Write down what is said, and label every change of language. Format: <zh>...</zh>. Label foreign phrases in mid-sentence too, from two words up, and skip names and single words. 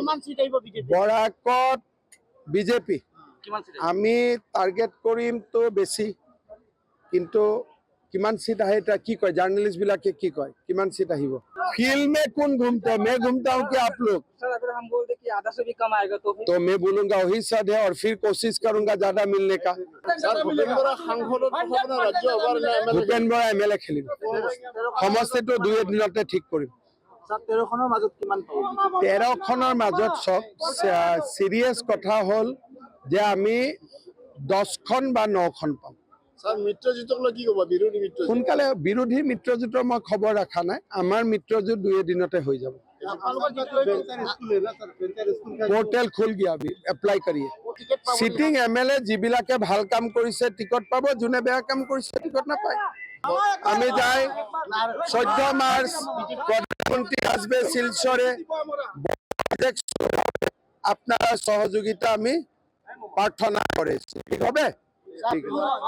<as>বৰাকত বিজেপি আমি টাৰ্গেট কৰিম তো বেছি, কিন্তু কিমান সিট আহে এটা কি কয় জার্নালিস্ট বিলাকে কি কয় কিমান সিট আহিব।</as> <hi>फील्ड में कौन घूमते हैं? मैं घूमता हूँ कि आप लोग? सर अगर हम बोल दे कि आधा से भी कम आएगा तो तो मैं बोलूंगा वही सद है और फिर कोशिश करूंगा ज्यादा मिलने का।</hi> <as>ভূপেন বৰা MLA খেলিব, সমষ্টিটো 2 দিনতে ঠিক কৰিম। 13খনৰ মাজত কিমান পাব? 13খনৰ মাজত চব সিরিয়াস কথা হল যে আমি 10খন বা 9খন পাম। সোনকালে বিৰোধী মিত্ৰজোঁটৰ মই খবৰ ৰখা নাই, আমাৰ মিত্ৰজোঁট 2 দিনতে হৈ যাব।</as> <hi>पोर्टल खुल गया अभी अप्लाई करिए।</hi> <en>sitting MLA</en> <as>যিবিলাকে ভাল কাম কৰিছে টিকট পাব, যোনে বেয়া কাম কৰিছে টিকট নাপায়।</as> <bn>আমি যাই 14 মার্চ প্রধানমন্ত্রী আসবে শিলচরে, আপনার সহযোগিতা আমি প্রার্থনা করেছি। ঠিক হবে? ঠিক আছে।</bn>